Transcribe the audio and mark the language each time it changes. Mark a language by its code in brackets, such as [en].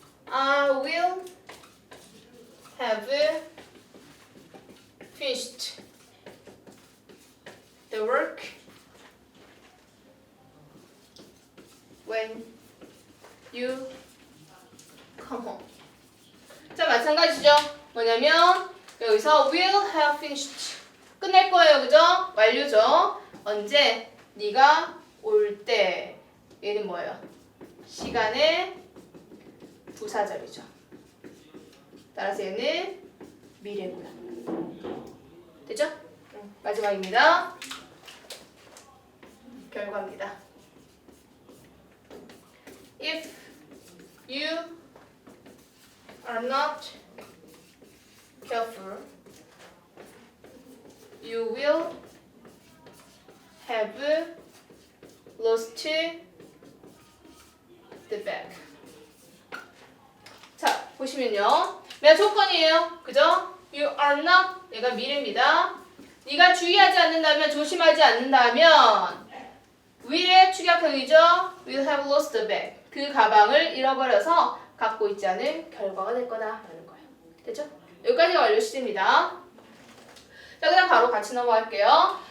[en] I will have finished the work when you come home. [ko] 자, 마찬가지죠. 뭐냐면 여기서 [en] will have finished [ko] 끝낼 거예요, 그죠? 완료죠. 언제? 네가 올 때. 얘는 뭐예요? 시간의 부사절이죠. 따라서 얘는 미래고요. 됐죠? 마지막입니다. 결과입니다. [en] If you are not careful, you will have lost the bag. [ko] 자, 보시면요. 맨 조건이에요. 그죠? [en] You are not, [ko] 얘가 미래입니다. 네가 주의하지 않는다면, 조심하지 않는다면 will의 축약형이죠. [en] will have lost the bag. [ko] 그 가방을 잃어버려서 갖고 있지 않은 결과가 될 거다라는 거예요. 됐죠? 여기까지가 완료 시제입니다. 자, 그다음 바로 같이 넘어갈게요.